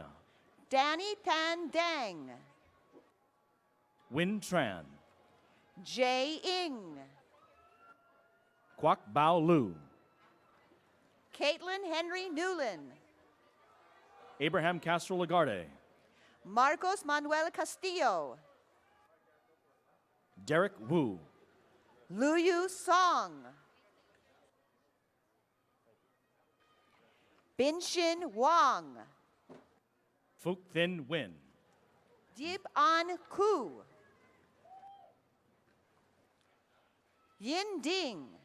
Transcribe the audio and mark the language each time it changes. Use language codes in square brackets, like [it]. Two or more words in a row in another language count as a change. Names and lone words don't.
[en] Danny Tan Dang. Win Tran. Jay Ing. Kwok Bao Lu. Caitlin Henry Newland. Abraham Castro Lagarde. Marcos Manuel Castillo. Derek Wu. Luyu Song. Binshin Wang. Phuc Thin Nguyen. Deep An Ku. Yin Ding.